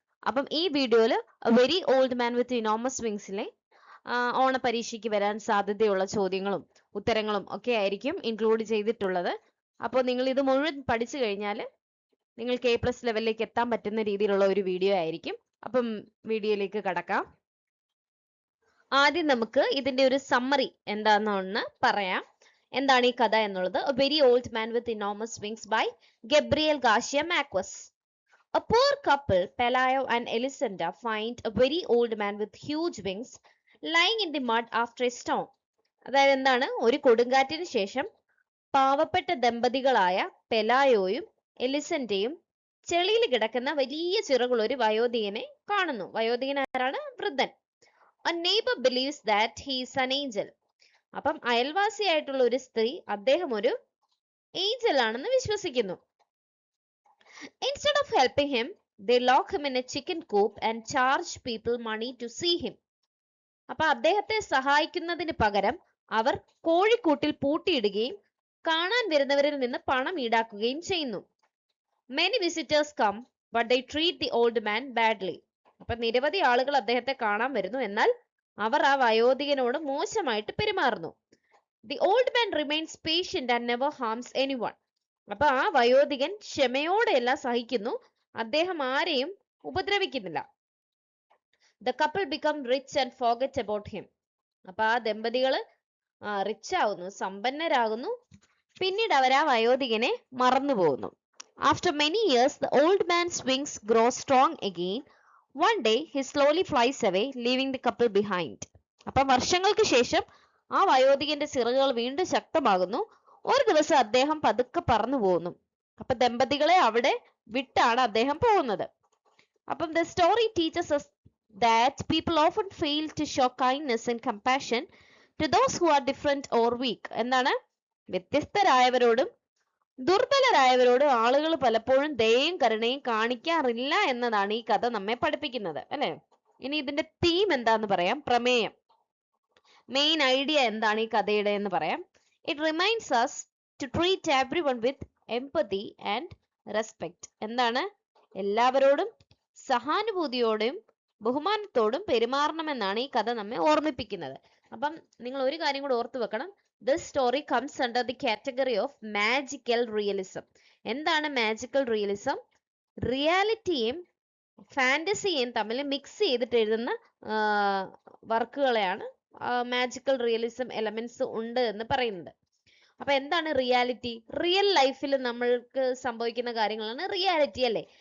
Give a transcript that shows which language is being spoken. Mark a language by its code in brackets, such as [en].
[ml] അപ്പം ഈ വീഡിയോയിൽ വെരി ഓൾഡ് മാൻ വിത്ത് ഇനോമസ് വിങ്സിലെ ഓണ പരീക്ഷയ്ക്ക് വരാൻ സാധ്യതയുള്ള ചോദ്യങ്ങളും ഉത്തരങ്ങളും ഒക്കെ ആയിരിക്കും ഇൻക്ലൂഡ് ചെയ്തിട്ടുള്ളത്. അപ്പോൾ നിങ്ങൾ ഇത് മുഴുവൻ പഠിച്ചു കഴിഞ്ഞാൽ നിങ്ങൾക്ക് A+ ലെവലിലേക്ക് എത്താൻ പറ്റുന്ന രീതിയിലുള്ള ഒരു വീഡിയോ ആയിരിക്കും. അപ്പം വീഡിയോയിലേക്ക് കടക്കാം. ആദ്യം നമുക്ക് ഇതിന്റെ ഒരു സമ്മറി എന്താണെന്ന് പറയാം. എന്താണ് ഈ കഥ എന്നുള്ളത്? [en] A very old man with enormous wings by Gabriel Garcia Marquez. A poor couple, Pelayo and Elisenda, find a very old man with huge wings lying in the mud after a storm. [ml] അതായത് എന്താണ്? ഒരു കൊടുങ്കാറ്റിന് ശേഷം പാവപ്പെട്ട ദമ്പതികളായ പെലായോയും എലിസന്റയും ചെളിയിൽ കിടക്കുന്ന വലിയ ചിറകുള്ള ഒരു വയോധികനെ കാണുന്നു. വയോധികൻ ആരാണ്? വൃദ്ധൻ. [en] A neighbor believes that he is an angel. [ml] അപ്പം അയൽവാസിയായിട്ടുള്ള ഒരു സ്ത്രീ അദ്ദേഹം ഒരു ഏഞ്ചൽ ആണെന്ന് വിശ്വസിക്കുന്നു. [en] Instead of helping him, they lock him in a chicken coop and charge people money to see him. [ml] അപ്പൊ അദ്ദേഹത്തെ സഹായിക്കുന്നതിന് പകരം അവർ കോഴിക്കൂട്ടിൽ പൂട്ടിയിടുകയും കാണാൻ വരുന്നവരിൽ നിന്ന് പണം ഈടാക്കുകയും ചെയ്യുന്നു. [en] Many visitors come, but they treat the old man badly. [ml] അപ്പൊ നിരവധി ആളുകൾ അദ്ദേഹത്തെ കാണാൻ വരുന്നു, എന്നാൽ അവർ ആ വയോധികനോട് മോശമായിട്ട് പെരുമാറുന്നു. [en] The old man remains patient and never harms anyone. [ml] അപ്പൊ ആ വയോധികൻ ക്ഷമയോടെ എല്ലാം സഹിക്കുന്നു, അദ്ദേഹം ആരെയും ഉപദ്രവിക്കുന്നില്ല. [en] The couple become rich and forget about him. [ml] അപ്പൊ ആ ദമ്പതികള് റിച്ച് ആവുന്നു, സമ്പന്നരാകുന്നു, പിന്നീട് അവർ ആ വയോധികനെ മറന്നു പോകുന്നു. [en] After many years, the old man's wings grow strong again. One day he slowly flies away, leaving the couple behind. [ml] അപ്പം വർഷങ്ങൾക്ക് ശേഷം ആ വയോധികന്റെ ചിറകുകൾ വീണ്ടും ശക്തമാകുന്നു. ഒരു ദിവസം അദ്ദേഹം പതുക്കെ പറന്നു പോകുന്നു. അപ്പൊ ദമ്പതികളെ അവിടെ വിട്ടാണ് അദ്ദേഹം പോകുന്നത്. [en] അപ്പം the story teaches us that people often fail to show kindness and compassion to those who are different or weak. [ml] എന്താണ്? വ്യത്യസ്തരായവരോടും ദുർബലരായവരോടും ആളുകൾ പലപ്പോഴും ദയയും കരുണയും കാണിക്കാറില്ല എന്നതാണ് ഈ കഥ നമ്മെ പഠിപ്പിക്കുന്നത്, അല്ലെ? ഇനി ഇതിന്റെ തീം എന്താന്ന് പറയാം, പ്രമേയം, മെയിൻ ഐഡിയ എന്താണ് ഈ കഥയുടെ എന്ന് പറയാം. [en] It reminds us to treat everyone with empathy and respect. [ml] എന്താണ്? എല്ലാവരോടും സഹാനുഭൂതിയോടും ബഹുമാനത്തോടും പെരുമാറണമെന്നാണ് ഈ കഥ നമ്മെ ഓർമ്മിപ്പിക്കുന്നത്. അപ്പം നിങ്ങൾ ഒരു കാര്യം കൂടെ ഓർത്തു വെക്കണം. [en] This story comes under the category of magical realism. [ml] എന്താണ് magical realism? റിയാലിറ്റിയും ഫാന്റസിയും തമ്മിൽ മിക്സ് ചെയ്തിട്ട് എഴുതുന്ന വർക്കുകളെയാണ് മാജിക്കൽ റിയലിസം എലമെന്റ്സ് ഉണ്ട് എന്ന് പറയുന്നത്. അപ്പൊ എന്താണ് റിയാലിറ്റി? റിയൽ ലൈഫിൽ നമ്മൾക്ക് സംഭവിക്കുന്ന കാര്യങ്ങളാണ് റിയാലിറ്റി, അല്ലേ?